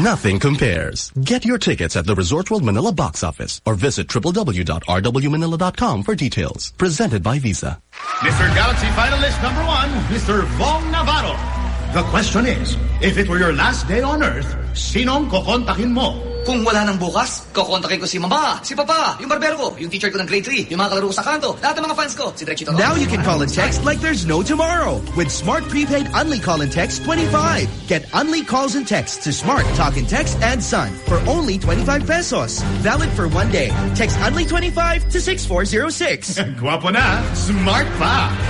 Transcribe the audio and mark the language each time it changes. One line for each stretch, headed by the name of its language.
English: Nothing compares. Get your tickets at the Resorts World Manila box office or visit www.rwmanila.com for details. Presented by Visa. Mr. Galaxy finalist number one, Mr. Vong Navarro. The question is, if it were your last day on Earth,
Filipino: sinong kokontakin mo? Kung wala nang bukas, kokontakin ko si mama, si papa, yung barbero ko, yung teacher ko ng grade 3, yung mga kalaro ko sa kanto, lahat ng mga fans ko, si Drechito.
English: Now you can call and text like there's no tomorrow with Smart Prepaid Unli Call and Text 25. Get Unli calls and texts to Smart Talk and Text and Sun for only 25 pesos. Valid for one day. Text Unli 25 to 6406.
Filipino: Guwapo na, smart pa.